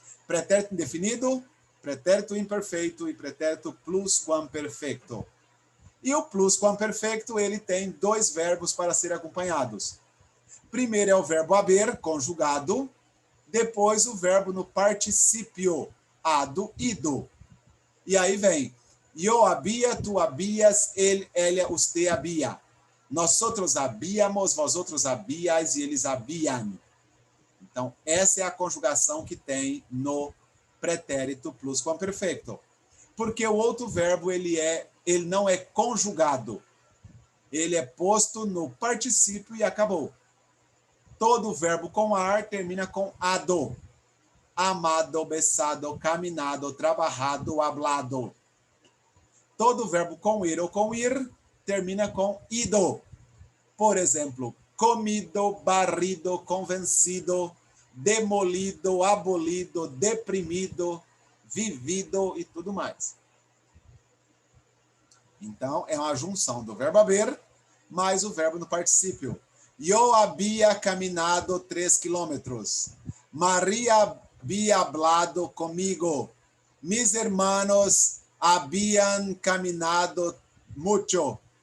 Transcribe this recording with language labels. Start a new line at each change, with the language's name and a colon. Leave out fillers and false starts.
Portuguese: Pretérito indefinido, pretérito imperfeito e pretérito plusquamperfeito. E o plusquamperfeito, ele tem 2 verbos para serem acompanhados. Primeiro é o verbo haber, conjugado, depois o verbo no particípio, ado, ido. E aí vem,
Spanish: yo había, tu habías, él, ella, usted había. Nosotros habíamos, vosotros habíais
Portuguese: e eles habiam. Então, essa é a conjugação que tem no pretérito plusquamperfeito. Porque o outro verbo, ele não é conjugado. Ele é posto no particípio e acabou. Todo verbo com ar termina com ado.
Spanish: Amado, besado, caminado, trabajado, hablado.
Portuguese: Todo verbo com ir ou com ir termina com ido. Por exemplo,
Spanish: comido, barrido, convencido, demolido, abolido, deprimido, vivido
Portuguese: e tudo mais. Então, é uma junção do verbo haber mais o verbo no particípio.
Spanish: Yo había caminado 3 kilómetros. María había hablado conmigo. Mis hermanos habían caminado mucho.